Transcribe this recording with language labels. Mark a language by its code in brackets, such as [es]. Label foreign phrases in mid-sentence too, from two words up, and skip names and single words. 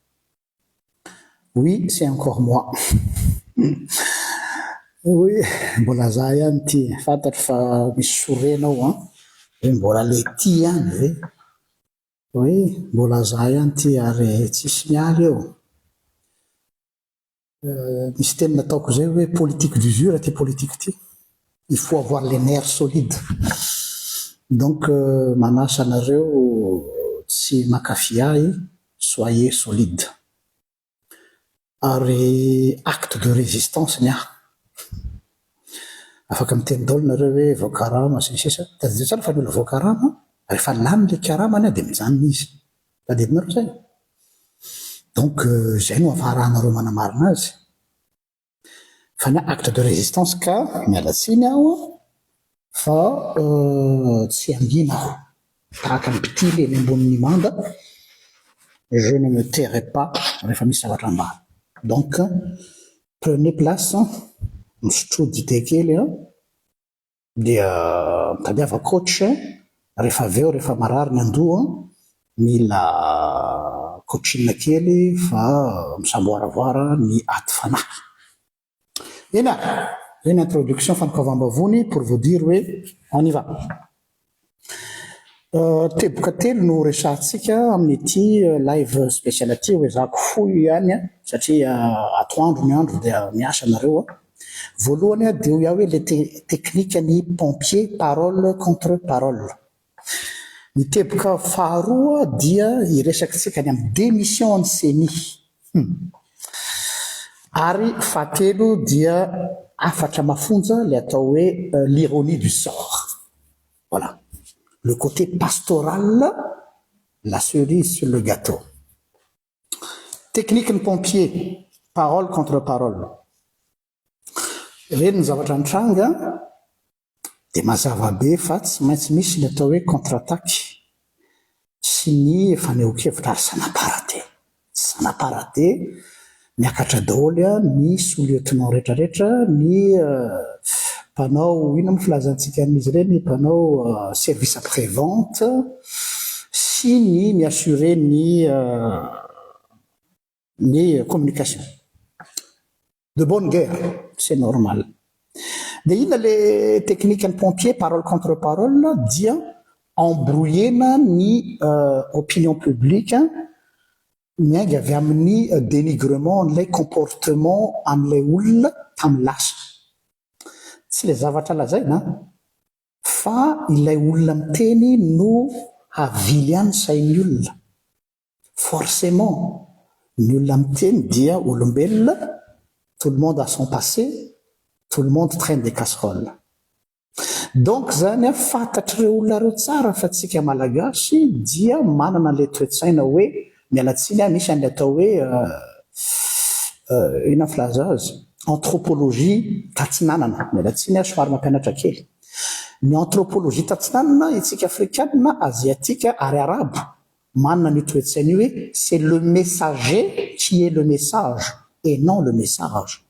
[fr] Oui, c'est encore moi. Oui, [mg] mbola za ihany ty. Fantatro fa misy sorenao hoe mbola le ty ihany ve? Oui, mbola za ihany ty ary tsisy mialy eo. Misy teny nataoko zay hoe [fr] politique d'usure [mg] ty politique ty. [fr] Il faut avoir les nerfs solides. [mg] Donc manasa anareo tsy makafy ahy, [fr] soyez solide. [mg] Ary [fr] acte de résistance [mg] nia. Afaka miteny daholo nareo hoe voakarama sy ny sisa. Tadidiro tsara fa ny olona voakarama, rehefa lany le karamany dia mijanona izy. Tadidinareo zay. Donc zay no ahafarahanareo manamarina azy. Fa ny [fr] acte de résistance [mg] ka mialatsiny aho fa tsy angina aho. Tahaka ny mpitily eny ambonin'ny manda, [fr] je ne me tairai pas [mg] rehefa misy zavatra ambany. [fr] Donc prenez place, [mg] misotro dité kely dia mitadiava coach, rehefa aveo rehefa marary ny andoha mila coachine kely fa misamboaravoara ny aty fanahy. [fr] Eny une introduction fanokavam-bavony pour vous dire hoe on y va. [mg] Teboka telo no resahantsika amin'ity [fr] live spécial [mg] aty hoe zako fohy ihany satria atoandro ny andro dia miasa nareo. Voalohany dia hoe hoe le teknika ny [fr] pompier parole contre parole. [mg] Ny teboka faharoa dia iresakitsika ny amin'ny démission ny CENI. Ary fahatelo dia afatra mafonja le atao hoe [fr] l'ironie du sort. Voilà. Le côté pastoral, la cerise sur le gâteau. Technique de pompier, parole contre parole. [mg] Reny ny zavatra nitranga, dia mazava be fa tsy maintsy misy ny atao hoe contre-attaque sy ny fanehoan-kevitra ary sanaparate. Sanaparate, miakatra daholo ny sous-lieutenant rehetrarehetra, ny mpanao ino amin'ny filazantsika amin'izy ireny, mpanao [fr] service après-vente [mg] sy ny miassurer ny communication. [fr] De bonne guerre, c'est normal. [mg] Dia inona le technique ny pompier, [fr] parole contre parole, [mg] dia embrouillena ny [fr] opinion publique [mg] miainga avy amin'ny dénigrement n'ilay comportement amin'ilay olona tamin'ny lasa. Tsy le zavatra lazaina fa ilay olona miteny no havily ihany sain'ny olona. Forcément, ny olona miteny dia olombelona, [fr] tout le monde a son passé, tout le monde traîne des casseroles. [mg] Donc zany fantatr'ireo olona reo tsara fa tsika malagasy dia manana le toe-tsaina hoe mialatsiny misy an'ilay atao hoe ina filaza azy anthropologie tatsinanana. Mialatsiny somary mampianatra kely. Ny anthropologie tatsinanana itsika afrikanina, asiatika ary arabo manana ny toe-tsaina hoe [fr] c'est le messager qui est le message et non le message.